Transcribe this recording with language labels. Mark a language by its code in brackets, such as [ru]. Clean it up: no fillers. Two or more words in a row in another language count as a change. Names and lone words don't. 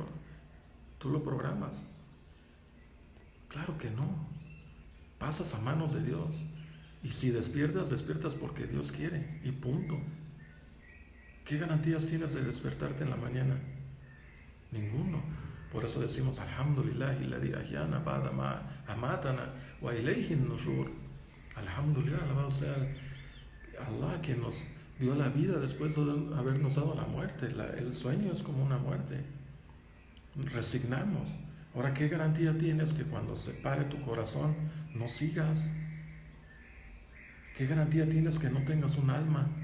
[es] Tú lo programas. Claro que no. Pasas a manos de Dios. Y si despiertas, despiertas porque Dios quiere. Y punto. ¿Qué garantías tienes de despertarte en la mañana? Ninguno. Por eso decimos, [ar] الحمد لله الذي أحيانا بعد ما أماتنا وإليه النشور. [es] Alhamdulillah, alabado sea Allah que nos dio la vida después de habernos dado la muerte. El sueño es como una muerte. Resignamos. Ahora, ¿qué garantía tienes que cuando se pare tu corazón no sigas? ¿Qué garantía tienes que no tengas un alma?